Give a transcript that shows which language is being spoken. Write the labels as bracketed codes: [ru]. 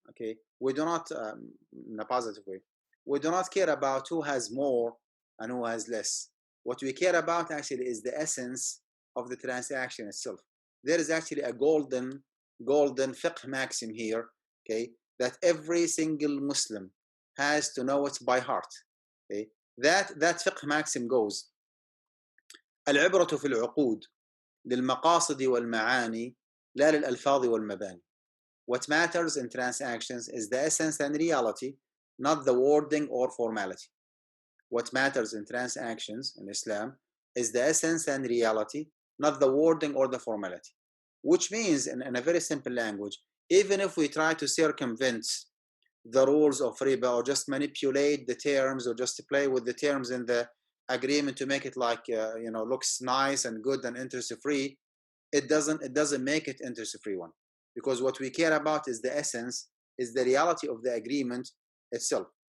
[en] Okay, we do not in a positive way. We do not care about who has more and who has less. What we care about actually is the essence of the transaction itself. There is actually a golden fiqh maxim here, okay, that every single Muslim has to know it by heart. Okay, that fiqh maxim goes: [ar] العبرة في العقود للمقاصد والمعاني لا للألفاظ والمباني. [en] What matters in transactions is the essence and reality, not the wording or formality. What matters in transactions in Islam is the essence and reality, not the wording or the formality. Which means, in a very simple language, even if we try to circumvent the rules of riba or just manipulate the terms or just to play with the terms in the agreement to make it like looks nice and good and interest-free, it doesn't make it interest-free one, because what we care about is the essence, is the reality of the agreement itself.